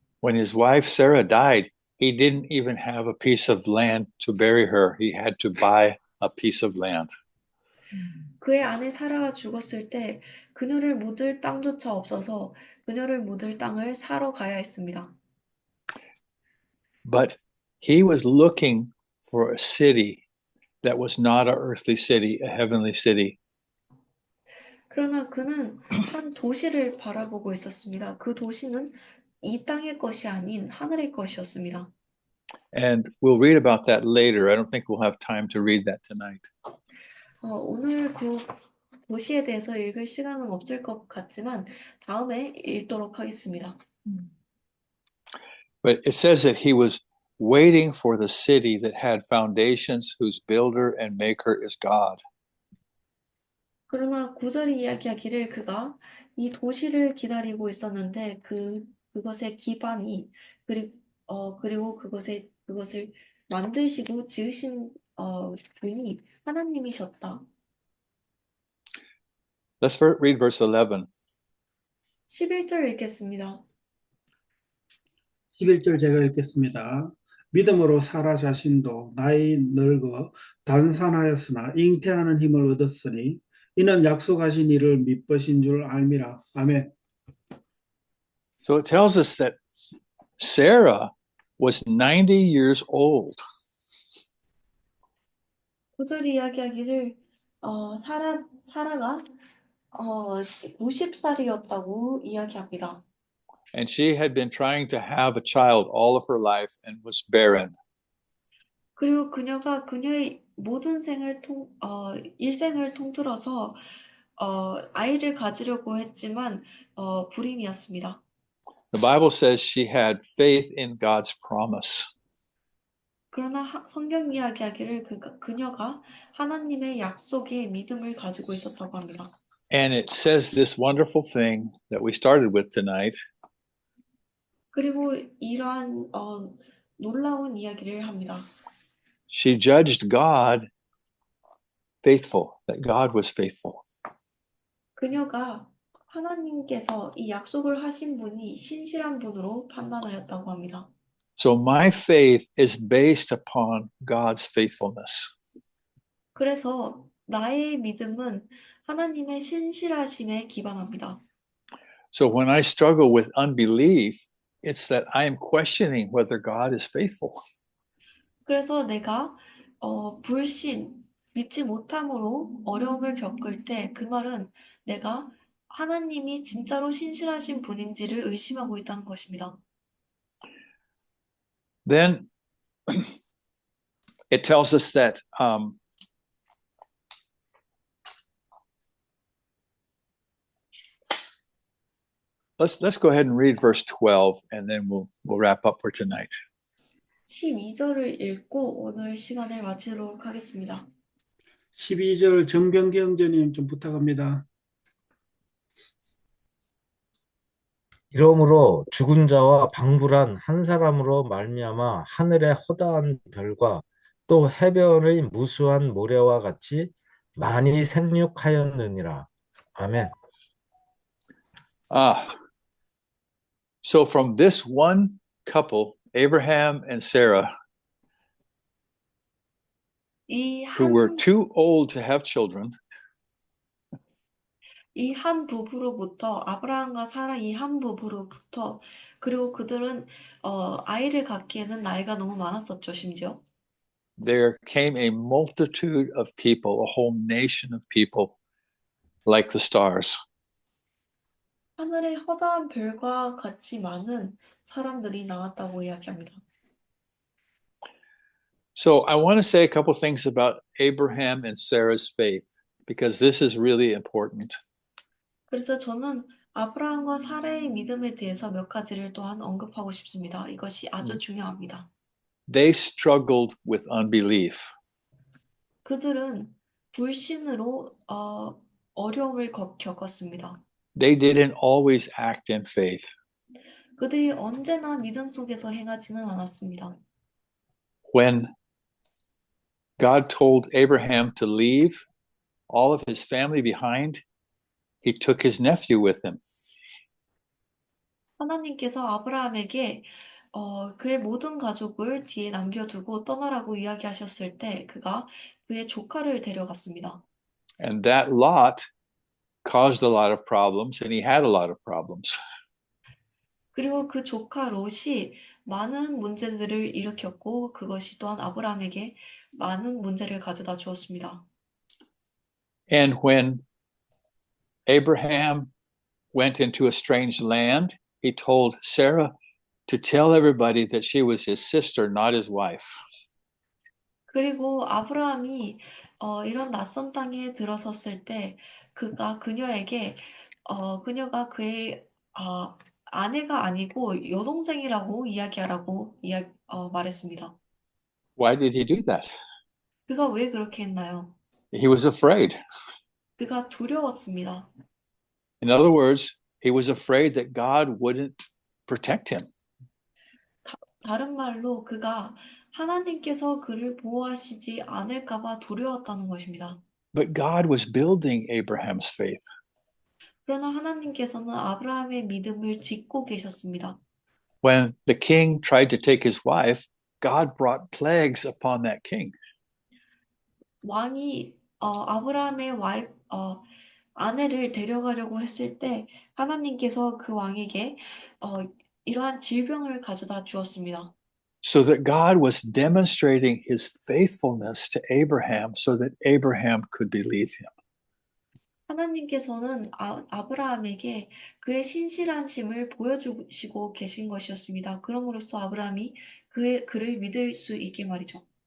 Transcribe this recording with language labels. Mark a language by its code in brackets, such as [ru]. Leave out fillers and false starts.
[en] When his wife Sarah died, he didn't even have a piece of land to bury her. He had to buy a piece of land. [ko] 그의 아내 사라가 죽었을 때 그녀를 묻을 땅조차 없어서 그녀를 묻을 땅을 사러 가야 했습니다. [en] But he was looking for a city that was not an earthly city, a heavenly city. [ko] 그러나 그는 한 도시를 바라보고 있었습니다. 그 도시는 이 땅의 것이 아닌 하늘의 것이었습니다. [en] And we'll read about that later. I don't think we'll have time to read that tonight. [ko] 오늘 그 도시에 대해서 읽을 시간은 없을 것 같지만 다음에 읽도록 하겠습니다. [en] But it says that he was waiting for the city that had foundations, whose builder and maker is God. [ko] 그러나 9절이 이야기하기를 그가 이 도시를 기다리고 있었는데 그것의 기반이 그리고 그것을 만드시고 지으신 분이 하나님이셨다. [en] Let's read verse 11. [ko] 11절 읽겠습니다. 11절 제가 읽겠습니다. 믿음으로 사라 자신도 나이 늙어 단산하였으나 잉태하는 힘을 얻었으니 이는 약속하신 이를 믿으신 줄 알미라. 아멘. [en] So it tells us that Sarah was 90 years old. [ko] 9절이 이야기하기를 사라가 90살이었다고 이야기합니다. [en] And she had been trying to have a child all of her life and was barren. [ko] 그리고 그녀가 그녀의 모든 일생을 통틀어서 아이를 가지려고 했지만 불임이었습니다. [en] The Bible says she had faith in God's promise. [ko] 그러나 성경 이야기하기를 그녀가 하나님의 약속에 믿음을 가지고 있었다고 합니다. [en] And it says this wonderful thing that we started with tonight. [ko] 그리고 이러한 놀라운 이야기를 합니다. [en] She judged God faithful, that God was faithful. [ko] 그녀가 하나님께서 이 약속을 하신 분이 신실한 분으로 판단하였다고 합니다. [en] So my faith is based upon God's faithfulness. [ko] 그래서 나의 믿음은 하나님의 신실하심에 기반합니다. [en] So when I struggle with unbelief, it's that I am questioning whether God is faithful. [ko] 그래서 내가 불신, 믿지 못함으로 어려움을 겪을 때 그 말은 내가 하나님이 진짜로 신실하신 분인지를 의심하고 있다는 것입니다. [en] Then it tells us that let's go ahead and read verse 12 and then we'll wrap up for tonight. [ko] 12절을 읽고 오늘 시간을 마치도록 하겠습니다. 12절 정병기 형제님 좀 부탁합니다. 이러므로 죽은 자와 방불한 한 사람으로 말미암아 하늘의 허다한 별과 또 해변의 무수한 모래와 같이 많이 생육하였느니라. 아멘. [en] So from this one couple, Abraham and Sarah, who were too old to have children, [ko] 이 한 부부로부터 아브라함과 사라 이 한 부부로부터 그리고 그들은 아이를 갖기에는 나이가 너무 많았었죠, 심지어. [en] there came a multitude of people, a whole nation of people, like the stars. [ko] 하늘의 허다한 별과 같이 많은 사람들이 나왔다고 이야기합니다. [en] So I want to say a couple things about Abraham and Sarah's faith, because this is really important. [ko] 그래서 저는 아브라함과 사라의 믿음에 대해서 몇 가지를 또한 언급하고 싶습니다. 이것이 아주 중요합니다. [en] They struggled with unbelief. [ko] 그들은 불신으로 어려움을 겪었습니다. [en] They didn't always act in faith. [ko] 그들이 언제나 믿음 속에서 행하지는 않았습니다. [en] When God told Abraham to leave all of his family behind, he took his nephew with him. [ko] 하나님께서 아브라함에게 그의 모든 가족을 뒤에 남겨두고 떠나라고 이야기하셨을 때 그가 그의 조카를 데려갔습니다. [en] And that lot caused a lot of problems, and he had a lot of problems. [ko] 그리고 그 조카 롯이 많은 문제들을 일으켰고 그것이 또한 아브라함에게 많은 문제를 가져다 주었습니다. [en] And when Abraham went into a strange land, he told Sarah to tell everybody that she was his sister, not his wife. [ko] 그리고 아브라함이 이런 낯선 땅에 들어섰을 때 그녀에게 그녀가 그의 아내가 아니고 여동생이라고 이야기하라고 말했습니다. [en] Why did he do that? [ko] 그가 왜 그렇게 했나요? [en] He was afraid. [ko] 그가 두려웠습니다. [en] In other words, he was afraid that God wouldn't protect him. [ko] 다른 말로 그가 하나님께서 그를 보호하시지 않을까 봐 두려웠다는 것입니다. [en] But God was building Abraham's faith. [ko] 그러나 하나님께서는 아브라함의 믿음을 짓고 계셨습니다. [en] When the king tried to take his wife, God brought plagues upon that king. [ko] 왕이 아브라함의 아내를 데려가려고 했을 때 하나님께서 그 왕에게 이러한 질병을 가져다 주었습니다. [en] So that God was demonstrating his faithfulness to Abraham so that Abraham could believe him. [ko] 하나님께서는 아브라함에게 그의 신실한심을 보여주시고 계신 것이었습니다. 그럼으로써 아브라함이 그를 믿을 수 있게 말이죠.